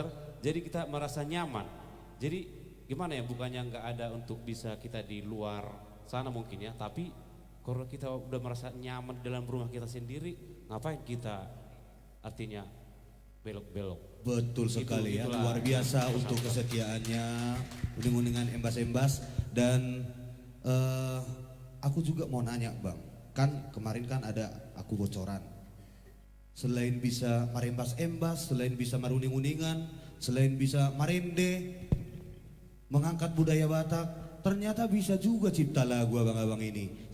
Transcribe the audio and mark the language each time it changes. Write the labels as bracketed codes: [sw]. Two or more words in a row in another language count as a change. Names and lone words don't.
[id] Jadi kita merasa nyaman. Jadi gimana ya, bukannya nggak ada untuk bisa kita di luar sana mungkin ya, tapi kalau kita udah merasa nyaman dalam rumah kita sendiri, ngapain kita artinya belok-belok. Betul sekali ya, luar biasa untuk kesetiaannya, uning-uningan embas-embas. Dan aku juga mau nanya Bang, kan kemarin kan ada aku bocoran, selain bisa marembas-embas, selain bisa maruning-uningan, selain bisa marende, mengangkat budaya Batak, ternyata bisa juga cipta lagu abang-abang ini.